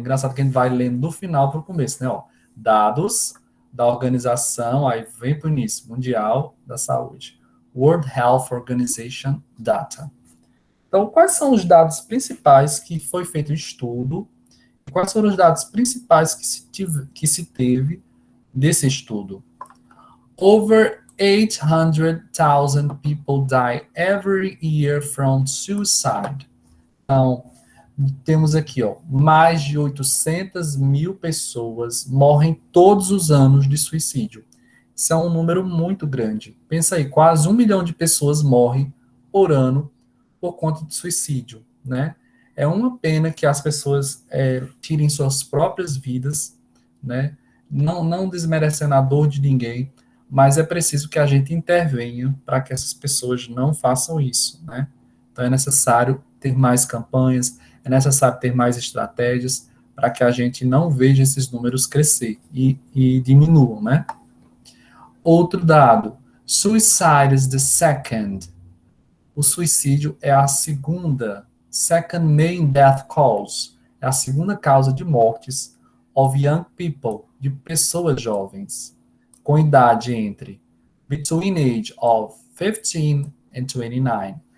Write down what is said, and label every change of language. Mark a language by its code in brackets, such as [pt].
[pt] Engraçado que a gente vai lendo do final para o começo, né? Ó, dados da Organização, aí vem para o início, Mundial da Saúde. [en] World Health Organization Data. [pt] Então, quais são os dados principais que foi feito o estudo? Quais foram os dados principais que se teve desse estudo? [en] Over 800,000 people die every year from suicide. [pt] Então, temos aqui, ó, mais de 800 mil pessoas morrem todos os anos de suicídio. Isso é um número muito grande. Pensa aí, quase 1 milhão de pessoas morrem por ano por conta de suicídio, né? É uma pena que as pessoas tirem suas próprias vidas, né? Não desmerecendo a dor de ninguém, mas é preciso que a gente intervenha para que essas pessoas não façam isso, né? Então é necessário ter mais campanhas, é necessário ter mais estratégias para que a gente não veja esses números crescer e diminuam, né? Outro dado, [en] suicide is the second. [pt] O suicídio é a [en] second main death cause, [pt] é a segunda causa de mortes [en] of young people, [pt] de pessoas jovens, com idade entre [en] between age of 15 and 29.